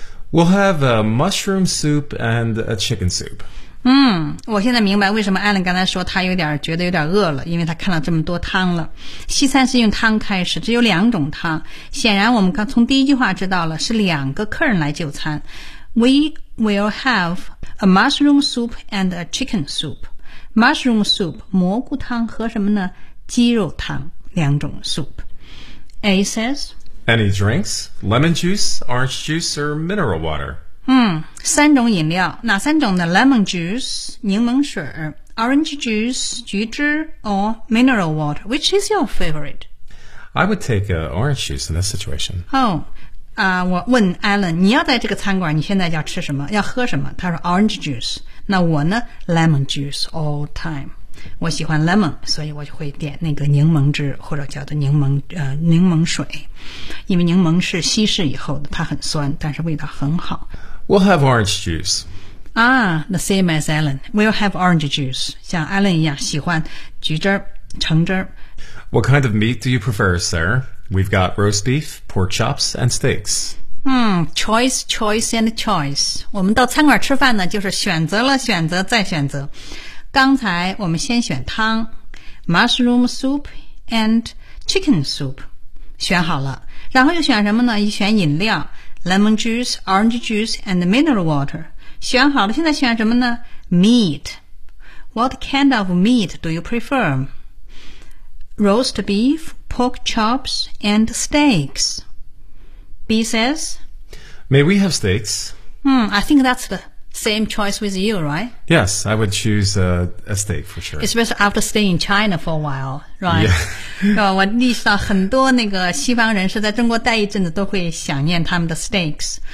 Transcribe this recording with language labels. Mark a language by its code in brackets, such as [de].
[en] We'll have a mushroom soup and a chicken soup. [zh] 嗯，我现在明白为什么艾伦刚才说他有点觉得有点饿了，因为他看了这么多汤了。西餐是用汤开始，只有两种汤。显然我们刚从第一句话知道了，是两个客人来就餐。 [en] We will have a mushroom soup and a chicken soup. Mushroom soup, [zh] 蘑菇汤和什么呢？鸡肉汤，两种 soup. [en] A says, Any drinks? Lemon juice, orange juice, or mineral water? [zh] 三种饮料，哪三种呢？ [en] Lemon juice, [zh] 柠檬水， [en] Orange juice, [zh] 橘汁， [en] or mineral water. Which is your favorite? I would take orange juice in this situation. [zh] Oh. 我问 Alan, 你要在这个餐馆你现在要吃什么要喝什么他说 orange juice, 那我呢 [en] lemon juice all time, [zh] 我喜欢 lemon, 所以我就会点那个柠檬汁或者叫做柠檬水因为柠檬是稀释以后的它很酸但是味道很好。 [en] We'll have orange juice. Ah, the same as Alan, we'll have orange juice, [zh] 像 Alan 一样喜欢橘汁橙汁。 [en] What kind of meat do you prefer, sir? We've got roast beef, pork chops, and steaks. Choice, choice, and choice. [zh] 我们到餐馆吃饭呢，就是选择了选择再选择。刚才我们先选汤 ， [en] mushroom soup and chicken soup， [zh] 选好了。然后又选什么呢？又选饮料 ， [en] lemon juice, orange juice, and mineral water。 [zh] 选好了，现在选什么呢 ？ [en] Meat. What kind of meat do you prefer? Roast beef. Pork chops and steaks. B says, May we have steaks? I think that's the same choice with you, right? Yes, I would choose a steak for sure. Especially after staying in China for a while, right? Yeah. [zh] 我意识到很多那个西方人是在中国待一阵子都会想念他们的 steaks.